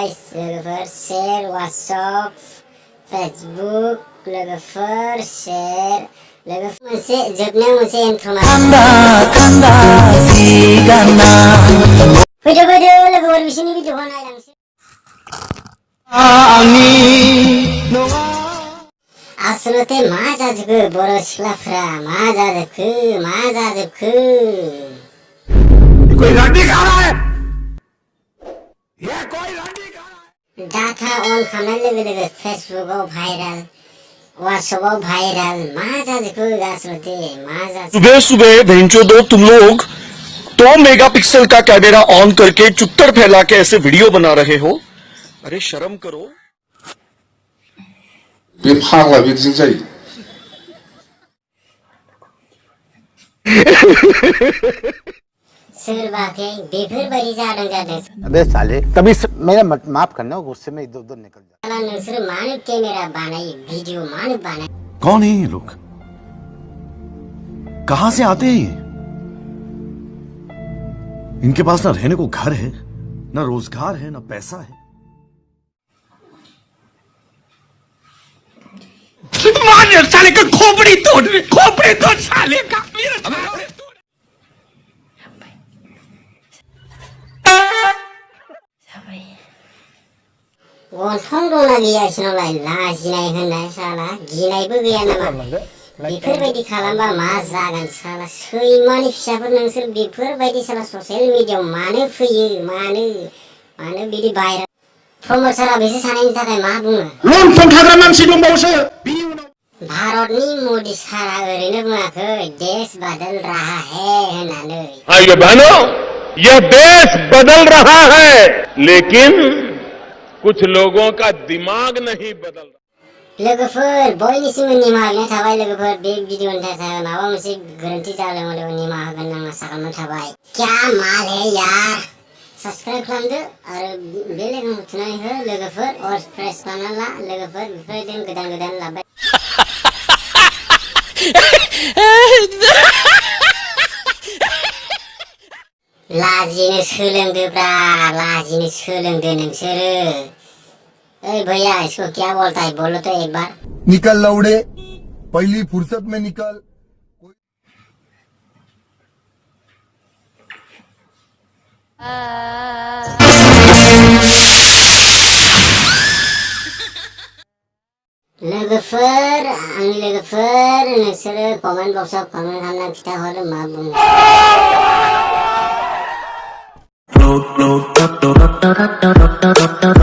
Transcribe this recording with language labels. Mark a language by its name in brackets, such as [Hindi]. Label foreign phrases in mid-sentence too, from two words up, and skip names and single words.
[Bodo] लोगोफोर शेयर वाट्सएप फेसबुक लोगोफोर शेयर लोगोफोर मोनसे जोबनायाव मोनसे इन्ट्र फैदो लोगोफोर बिसोरनि भिडिअखौ नायलांसै। आसलते मा जाजोबखो बर' सिख्लाफ्रा मा जाजोबखो [Hindi] कोई रंडी खा रहा है ये कोई रंडी खा रहा है। [English] data on [Bodo] खालामनाय लोगो लोगो फेसबुकआव भाइरेल व्हाट्सएपआव भाइरेल मा जाजोबखो आसलते मा जाजोबखो। [Hindi] सुबह सुबह भेंचो दो तुम लोग 2 मेगापिक्सल का कैमरा ऑन करके चुत्तर फैला के ऐसे वीडियो बना रहे हो। अरे शर्म करो। [Bodo] बे फाग्ला बिदिजों जायो। सोरबाखै बेफोरबायदि जादों। [Hindi] अबे साले कभी मेरा माफ करना गुस्से में इधर उधर निकल जा। [Bodo] नोंसोर मानो कैमरा बनाई वीडियो मानो बनाई। [Hindi] कौन है ये लोग, कहां से आते हैं ये? इनके पास ना रहने को घर है, ना रोजगार है, ना पैसा है। मार साले का खोपड़ी तोड़ साले का। [Bodo] गन्थं दंना गैया इसोरनावलाय लाजिनाय होननाय साला गिनायबो गैया नामा। बेफोरबायदि खालामबा मा जागोन साला सैमानि फिसाफोर नोंसोर बेफोरबायदि साला ससियेल मिडियायाव मानो फैयो मानो बिदि भाइरेल प्रमोटरा बिसोर सानैनि थाखाय मा बुङो। लंथं थाग्रा मानसि दंबावोसो। भारतनि मोदी सारा ओरैनो बुङाखै [Hindi] देश बदल रहा है [Bodo] होननानै। [Hindi] ये बहनों यह देश बदल रहा है लेकिन कुछ लोगों का दिमाग नहीं बदल रहा। [Bodo] लोगोफोर बयनिसिमबो निमाहा बिनाय थाबाय। लोगोफोर बे भिडिअनि थाखाय माबा मोनसे गोरोन्थि जादोंमोन निमाहा होगोन होनना आसा खालामनाय थाबाय। [Hindi] क्या माल है यार। [Bodo] सब्सक्राइब खालामदो आरो बेल आइकनखौ थुनानै हो लोगोफोर और प्रेस खालामना ला लोगोफोर बेफोरबायदिनो गोदान लाबाय। लाजिनो सोलोंदो नोंसोरो। [Hindi] ए भैया इसको क्या बोलता है बोलो तो एक बार। निकल लौड़े पहली फुर्सत में निकल। [Bodo] लोगोफोर नोंसोरो [English] comment boxao [Bodo] कमेन्ट खालामना खिथाहरो मा बुङो।